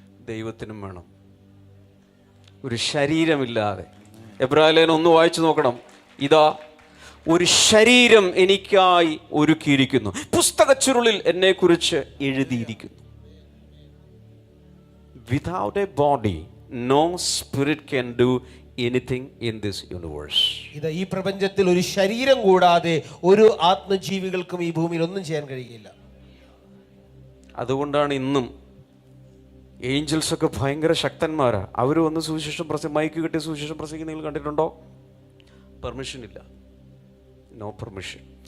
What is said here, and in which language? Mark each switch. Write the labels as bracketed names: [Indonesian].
[Malayalam] ദൈവത്തിനും വേണം ഒരു ശരീരമില്ലാതെ. എബ്രായലേഖനം 1 വായിച്ചു നോക്കണം. ഇതാ, ഒരു ശരീരം എനിക്കായി ഒരുക്കിയിരിക്കുന്നു, പുസ്തകച്ചുരുളിൽ എന്നെക്കുറിച്ച് എഴുതിയിരിക്കുന്നു. [English] Without a body, no spirit can do anything in this universe. [Malayalam] ഇത് ഈ പ്രപഞ്ചത്തിൽ ഒരു ശരീരം കൂടാതെ ഒരു ആത്മജീവികൾക്കും ഈ ഭൂമിയിൽ ഒന്നും ചെയ്യാൻ കഴിയില്ല. അതുകൊണ്ടാണ് ഇന്നും ഏഞ്ചൽസ് ഒക്കെ ഭയങ്കര ശക്തന്മാരാ. അവർ വന്ന് സുവിശേഷം മൈക്ക് കിട്ടിയ സുവിശേഷം പ്രസംഗിക്കുന്ന നിങ്ങൾ കണ്ടിട്ടുണ്ടോ? പെർമിഷൻ ഇല്ല, [English] No permission.